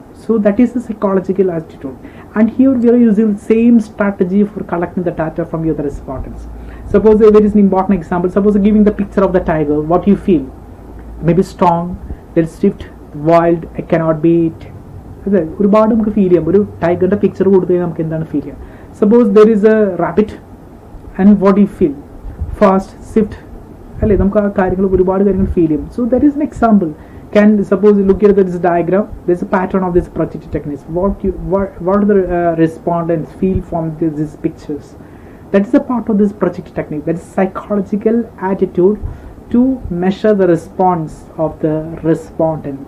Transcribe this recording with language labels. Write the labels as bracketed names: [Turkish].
[English] So that is the psychological attitude. And here we are using the same strategy for collecting the data from your respondents. Suppose there is an important example. Suppose giving the picture of the tiger, what you feel? Maybe strong, then swift, wild, I cannot beat. [Malayalam] ഒരുപാട് നമുക്ക് feel ചെയ്യാം. ഒരു ടൈഗറിന്റെ picture കൊടുത്തു കഴിഞ്ഞാൽ നമുക്ക് എന്താണ് feel ചെയ്യാം. [English] suppose there is a rabbit and what you feel fast swift [Malayalam] അല്ലേ, നമുക്ക് ആ കാര്യങ്ങൾ ഒരുപാട് കാര്യങ്ങൾ ഫീൽ ചെയ്യും. [English] So that is an example. Can suppose you look at this diagram, there's a pattern of this projective techniques. What do the respondents feel from these pictures? That is a part of this projective technique. That is psychological attitude to measure the response of the respondent.